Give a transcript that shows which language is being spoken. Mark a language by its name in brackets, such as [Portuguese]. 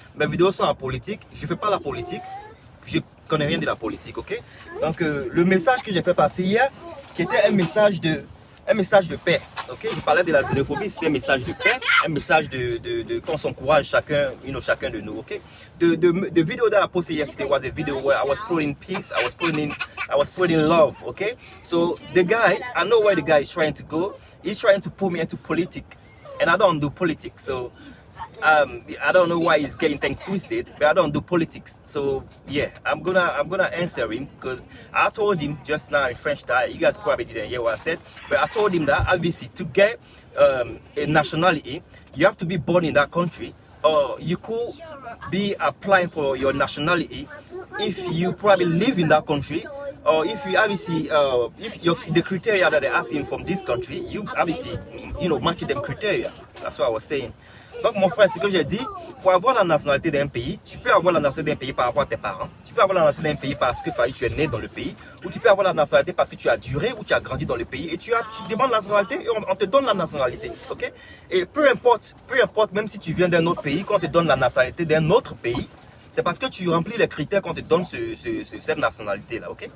[French] Mes vidéos sont apolitiques, je ne fais pas la politique, je ne connais rien de la politique. Okay? Donc, le message que j'ai fait passer hier, qui était un message de paix. Okay? Je parlais de la xénophobie, c'était un message de paix, un message de qu'on s'encourage chacun de nous. Okay? [English] The video that I posted yesterday was a video where I was putting peace, I was putting love. Okay? So the guy, I know where the guy is trying to go. He's trying to pull me into politics, and I don't do politics. So I don't know why he's getting things twisted, but I don't do politics. So yeah, I'm gonna answer him because I told him just now in French that you guys probably didn't hear what I said, but I told him that obviously to get a nationality, you have to be born in that country, or you could be applying for your nationality if you probably live in that country. Or if you obviously, the criteria that they're asking from this country, you obviously, match them criteria. That's what I was saying. [French] Donc mon frère, ce que j'ai dit, pour avoir la nationalité d'un pays, tu peux avoir la nationalité d'un pays par rapport à tes parents, tu peux avoir la nationalité d'un pays parce que tu es né dans le pays, ou tu peux avoir la nationalité parce que tu as duré ou tu as grandi dans le pays et tu demandes la nationalité et on te donne la nationalité. Okay? Et peu importe, même si tu viens d'un autre pays, quand on te donne la nationalité d'un autre pays, c'est parce que tu remplis les critères qu'on te donne cette nationalité-là, ok?